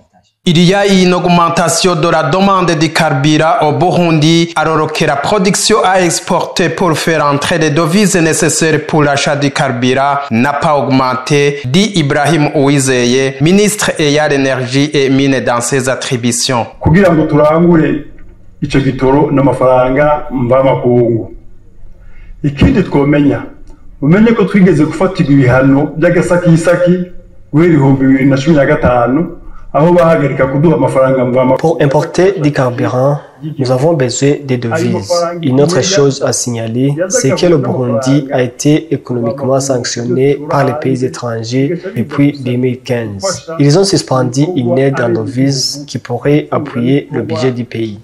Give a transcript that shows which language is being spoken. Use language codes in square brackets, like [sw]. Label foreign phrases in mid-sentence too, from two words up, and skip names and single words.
[fr] Il y a une augmentation de la demande de carburant au Burundi, alors que la production à exporter pour faire entrer les devises nécessaires pour l'achat du carburant n'a pas augmenté, dit Ibrahim Ouizeye, ministre ayant l'énergie et mine dans ses attributions. [rn] Kugira ngo turangure ico gitoro n'amafaranga mvamakungu. Ikindi twomenya umenye ko twigeze gufatirwa ibihano by'agasakisaki guhera 2015 aho bahagarika kuduha amafaranga mvama. [fr] Pour importer du carburant, nous avons besoin des devises. Une autre chose à signaler, c'est que le Burundi a été économiquement sanctionné par les pays étrangers depuis 2015. Ils ont suspendu une aide en devises qui pourrait appuyer le budget du pays.